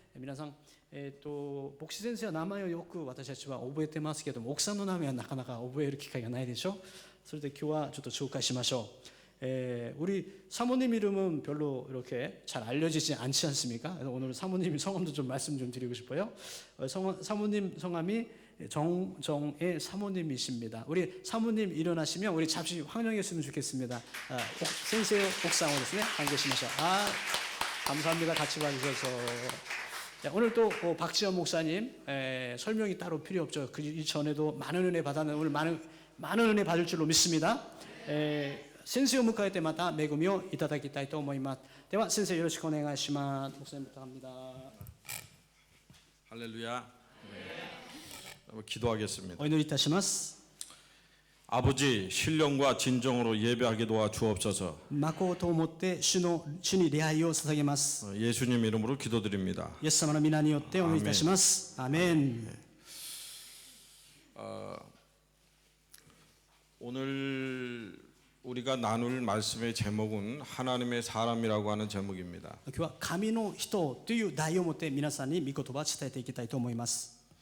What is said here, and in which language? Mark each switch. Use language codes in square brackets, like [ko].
[ja] 皆さん、牧師先生は名前をよく私たちは覚えてますけども、奥さんの名前はなかなか覚える機会がないでしょ。それで今日はちょっと紹介しましょう。 [ko] 우리 사모님 이름은 별로 이렇게 잘 알려지지 않지 않습니까? 그래서 오늘 사모님 성함도 좀 말씀 좀 드리고 싶어요. 사모님 성함이 정정의 사모님이십니다. 우리 사모님 일어나시면 우리 잠시 환영했으면 좋겠습니다. 센세요 옥상으로ですね, 환영하시면서 감사합니다. 같이 와주셔서. 자, 오늘 또 박지원 목사님 설명이 따로 필요 없죠. 그 이전에도 많은 은혜 받았는데 오늘 많은 은혜 받을 줄로 믿습니다. [ja] 先生を迎えてまた恵みをいただきたいと思います。では先生よろしくお願いします。 [ko] 목사님 부탁합니다. 할렐루야. 기도하겠습니다. [ja] お祈りいたします。 [ko] 아버지 신령과 진정으로 예배하게 도와 주옵소서. [ja] 誠をもって主に礼拝を捧げます。 [ko] 예수님 이름으로 기도드립니다. [ja] イエス様の皆によってお祈りいたします。アーメン。 [ko] 오늘 우리가 나눌 말씀의 제목은 하나님의 사람이라고 하는 제목입니다. [ja] 今日は神の人という題をもって皆さんに御言葉を伝えていきたいと思います。